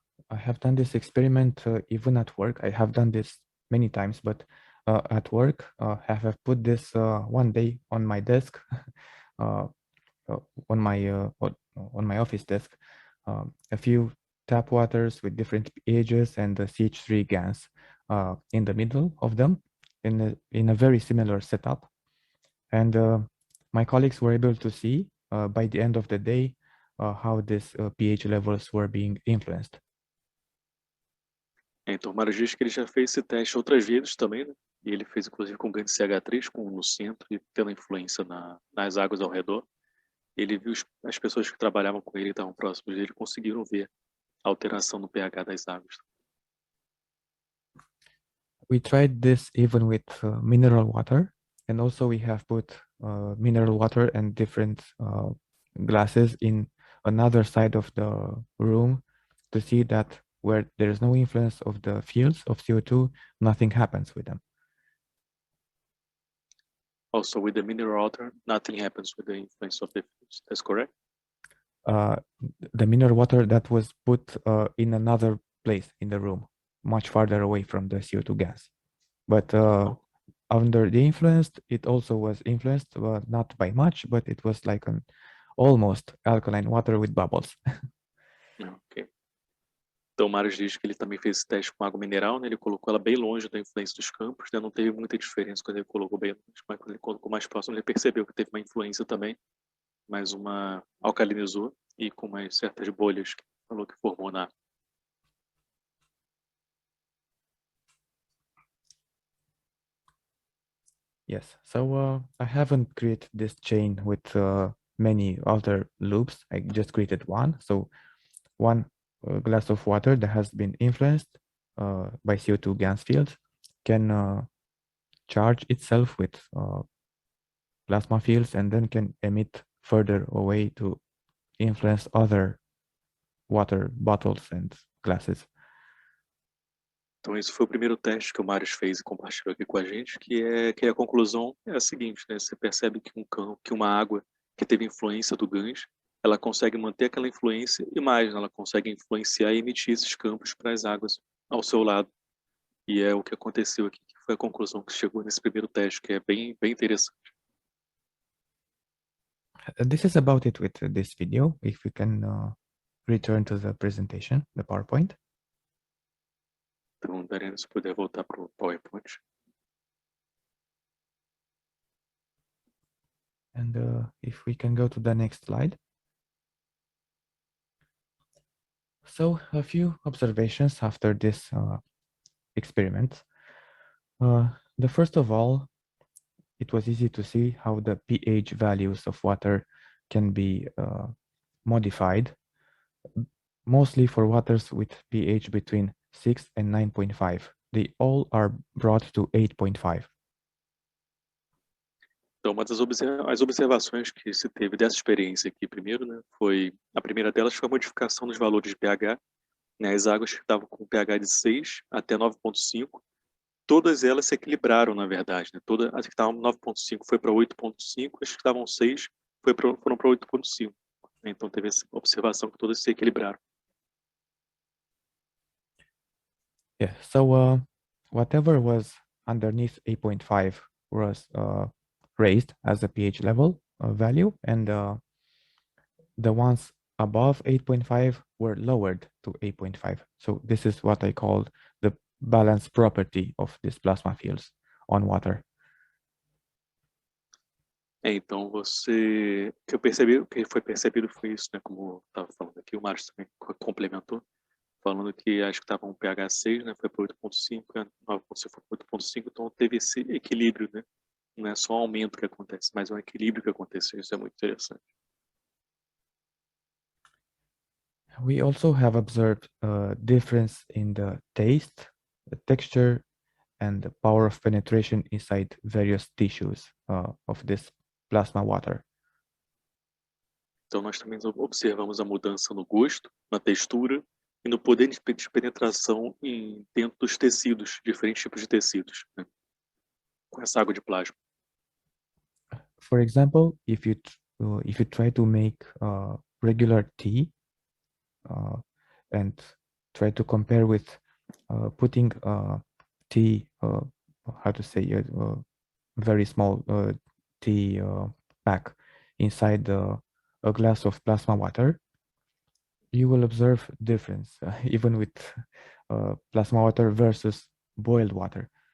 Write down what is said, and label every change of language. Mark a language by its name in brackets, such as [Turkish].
[English] I have done this experiment even at work. I have done this many times, but at work, I have put this one day on my desk, on my office desk, a few tap waters with different pHs and the CH3 gas in the middle of them in a very similar setup. And my colleagues were able to see by the end of the day how these pH levels were being influenced. [Portuguese] Então o Mário diz que ele já fez esse teste outras vezes também, né? E ele fez inclusive com ganho de CH3, com no centro e tendo influência nas águas ao redor. Ele viu as pessoas que trabalhavam com ele e estavam próximos dele conseguiram ver a alteração no pH das águas. [English] We tried this even with mineral water, and also we have put mineral water and different glasses in another side of the room to see that where there is no influence of the fields of CO2, nothing happens with them. Also with the mineral water, nothing happens with the influence of the fields. That's correct? The mineral water that was put in another place in the room, much farther away from the CO2 gas. But under the influence, it also was influenced, not by much, but it was like an almost alkaline water with bubbles. Ok. [Portuguese] Então o Mário diz que ele também fez esse teste com água mineral, né? Ele colocou ela bem longe da influência dos campos, né? Não teve muita diferença quando ele colocou bem longe, mas quando ele colocou mais próximo, ele percebeu que teve uma influência também, mas uma alcalinizou e com mais certas bolhas que falou que formou na água. [English] Yes, so I haven't created this chain with many other loops. I just created one. So one glass of water that has been influenced by CO2 gas fields can charge itself with plasma fields and then can emit further away to influence other water bottles and glasses. [Portuguese] Então esse foi o primeiro teste que o Mário fez e compartilhou aqui com a gente, que a conclusão é a seguinte, né? Você percebe que uma água que teve influência do GANs, ela consegue manter aquela influência e mais, né? Ela consegue influenciar e emitir esses campos para as águas ao seu lado. E é o que aconteceu aqui, que foi a conclusão que chegou nesse primeiro teste, que é bem interessante. [English] This is about it with this video. If we can return to the presentation, the PowerPoint. [Portuguese] Então, Dariana, se puder voltar para o PowerPoint. [English] And if we can go to the next slide. So a few observations after this experiment. The first of all, it was easy to see how the pH values of water can be modified, mostly for waters with pH between 6 and 9.5. They all are brought to 8.5. [Portuguese] Então, uma das as observações que se teve dessa experiência aqui primeiro, né, a primeira delas foi a modificação dos valores de pH, né, as águas que estavam com pH de 6 até 9,5, todas elas se equilibraram, na verdade, né, todas as que estavam 9,5 foi para 8,5, as que estavam 6 foram para 8,5. Então, teve essa observação que todas se equilibraram. [English] Yeah, so whatever was underneath 8.5 was raised as a pH level value, and the ones above 8.5 were lowered to 8.5. So this is what I call the balance property of these plasma fields on water. [Portuguese] Então você, o que eu percebi, o que foi percebido foi isso, né? Como eu estava falando aqui, o Márcio também complementou, falando que acho que estava um pH 6, né? Foi para 8.5, você foi para 8.5, então teve esse equilíbrio, né? Não é só um aumento que acontece, mas é um equilíbrio que aconteceu. Isso é muito interessante. [English] We also have observed a difference in the taste, the texture, and the power of penetration inside various tissues of this plasma water. [Portuguese] Então nós também observamos a mudança no gosto, na textura e no poder de penetração dentro dos tecidos, diferentes tipos de tecidos, né? Com essa água de plasma. [English] For example, if you try to make regular tea and try to compare with putting tea, how to say it, very small tea pack inside a glass of plasma water, you will observe difference even with plasma water versus boiled water.